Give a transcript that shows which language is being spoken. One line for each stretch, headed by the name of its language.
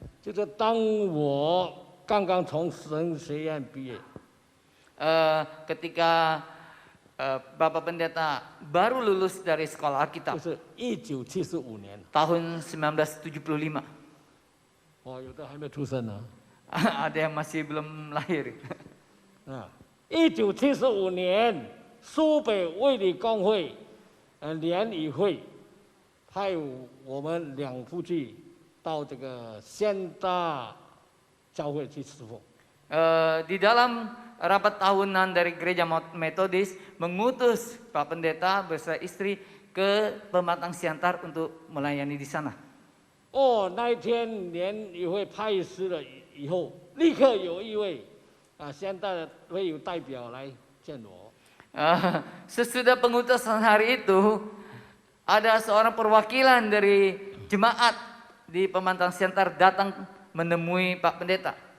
Chinese: 就是当我刚刚从神学院毕业，
Indonesian: Ketika Bapak Pendeta baru lulus dari sekolah
Chinese: 就
Indonesian: Alkitab
Chinese: 是1975年，
Indonesian: tahun 1975.
Chinese: 哦，有的还没出生呢。
Indonesian: Ada yang masih belum lahir.
Chinese: 1975年，苏北卫理公会联谊会派我们2夫妻到这个县大教会去侍奉。
Indonesian: Di dalam rapat tahunan dari gereja Metodis mengutus Pak Pendeta beserta istri ke Pematang Siantar untuk melayani di sana.
Chinese: 哦，那一天联谊会派师了以后，立刻有一位县大的会有代表来见我。
Indonesian: Sesudah pengutusan hari itu, ada seorang perwakilan dari jemaat di Pematang Siantar datang menemui Pak Pendeta.